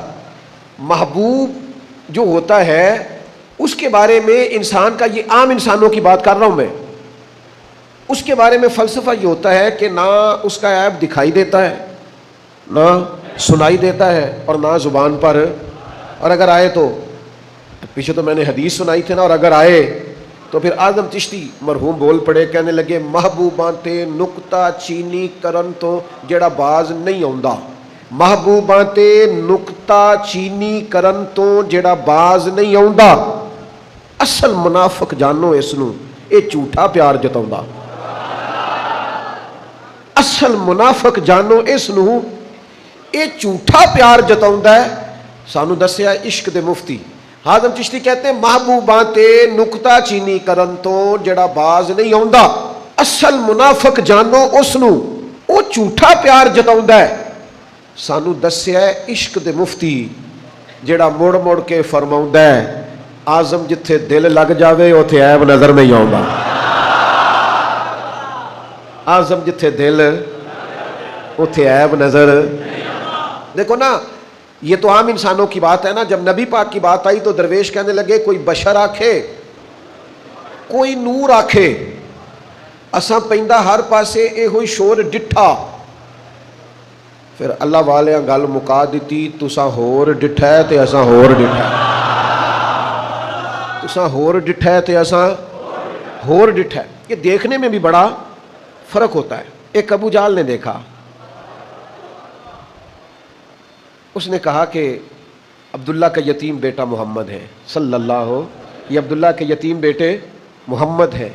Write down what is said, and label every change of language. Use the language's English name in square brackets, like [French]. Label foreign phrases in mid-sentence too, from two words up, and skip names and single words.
[Urdu] محبوب جو ہوتا ہے اس کے بارے میں انسان کا، یہ عام انسانوں کی بات کر رہا ہوں میں، اس کے بارے میں فلسفہ یہ ہوتا ہے کہ نہ اس کا عیب دکھائی دیتا ہے، نہ سنائی دیتا ہے، اور نہ زبان پر، اور اگر آئے تو پیچھے تو میں نے حدیث سنائی تھی نا، اور اگر آئے تو پھر اعظم چشتی مرحوم بول پڑے، کہنے لگے [Punjabi] محبوباں تے نکتہ چینی کرن تو جڑا باز نہیں آوندا. محبوباں تے نکتہ چینی کرن تو جڑا باز نہیں آوندا. اصل منافق جانو اس نو، اے جھوٹا پیار جتاوندا. اصل منافق جانو اس نو، اے جھوٹا پیار جتاوندا ہے. سانو دسیا عشق دے مفتی حازم چشتی [Urdu] کہتے ہیں [Punjabi] محبوباں تے نکتہ چینی کرن تو جڑا باز نہیں آوندا. اصل منافق جانو اس نو، او جھوٹا پیار جتاوندا ہے. سانو دسیا ہے عشق دے مفتی جڑا مڑ مڑ کے فرماوندا ہے آزم جتھے دل لگ جاوے اوتھے عیب نظر نہیں آوندا. آزم جتھے دل اوتھے عیب نظر. [Urdu] دیکھو نا، یہ تو عام انسانوں کی بات ہے نا. جب نبی پاک کی بات آئی تو درویش کہنے لگے [Punjabi] کوئی بشر آکھے، کوئی نور آکھے، اساں پیندا ہر پاسے اے ہوئی شور ڈٹھا. پھر اللہ والے گل مکا دیتی، تساں ہور ڈٹھا ہے تے اساں ہور ڈٹھا ہے، تساں ہور ڈٹھا ہے تے اساں ہور ڈٹھا ہے. [Urdu] یہ دیکھنے میں بھی بڑا فرق ہوتا ہے. ایک ابو جہل نے دیکھا، اس نے کہا کہ عبداللہ کا یتیم بیٹا محمد ہے صلی اللہ، یہ عبداللہ کے یتیم بیٹے محمد ہے.